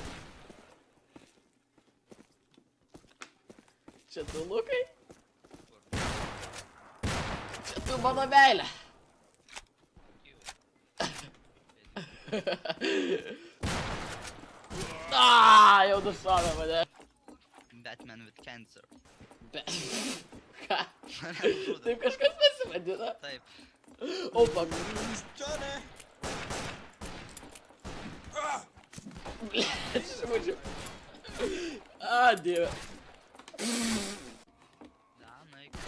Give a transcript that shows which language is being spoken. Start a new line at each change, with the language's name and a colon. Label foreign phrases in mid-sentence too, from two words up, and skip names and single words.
Lithuanian: Čia tu, Lukai? Čia tu, mano meilė. Jau nušovė mane.
English: Batman with cancer.
Lithuanian: Ką? Taip kažkas nesivadina. Taip. O, fuck. Blėt, šūdžiu. Dieve. Danai.